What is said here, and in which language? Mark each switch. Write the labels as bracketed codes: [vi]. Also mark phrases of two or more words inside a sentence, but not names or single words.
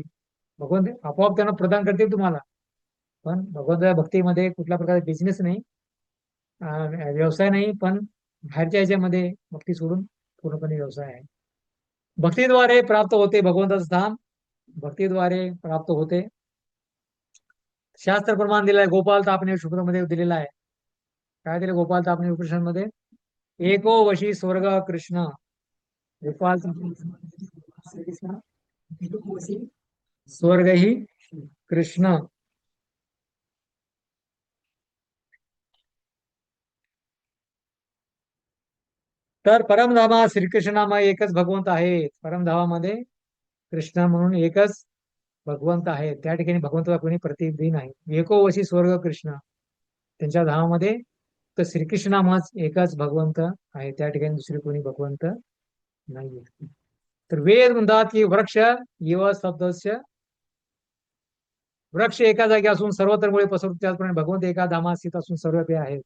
[mr] भगवंत आपोआप त्यांना प्रदान करतील तुम्हाला. पण भगवंताच्या भक्तीमध्ये कुठल्या प्रकारचा बिझनेस नाही, व्यवसाय नाही, पण बाहेरच्या ह्याच्यामध्ये भक्ती सोडून पूर्णपणे व्यवसाय आहे. भक्तीद्वारे प्राप्त होते भगवंताचं धाम, भक्तीद्वारे प्राप्त होते. शास्त्र प्रमाण दिलंय, गोपाल तापणे शुक्रमध्ये दिलेला आहे. काय दिलं गोपाल तापणे उपनिषदमध्ये? [sa] एको वशी स्वर्ग कृष्ण. [mr] गोपाल श्रीकृष्ण, [sa] एको वशी स्वर्ग ही कृष्ण. [mr] तर परमधामा श्रीकृष्णामध्ये एकच भगवंत आहे. परमधामामध्ये कृष्ण म्हणून एकच भगवंत आहे. त्या ठिकाणी भगवंताचा कोणी प्रतिनिधी नाही. [sa] एको वशी स्वर्ग कृष्ण. [mr] त्यांच्या धामामध्ये तर श्रीकृष्णामाच एकच भगवंत आहे. त्या ठिकाणी दुसरे कोणी भगवंत नाही. तर वेद म्हणतात की [sa] वृक्ष इव सदस्य, [mr] वृक्ष एका जागी असून सर्वत्र मुळे पसरतो, त्याचप्रमाणे भगवंत एका धामात स्थित असून सर्वत्र आहेत.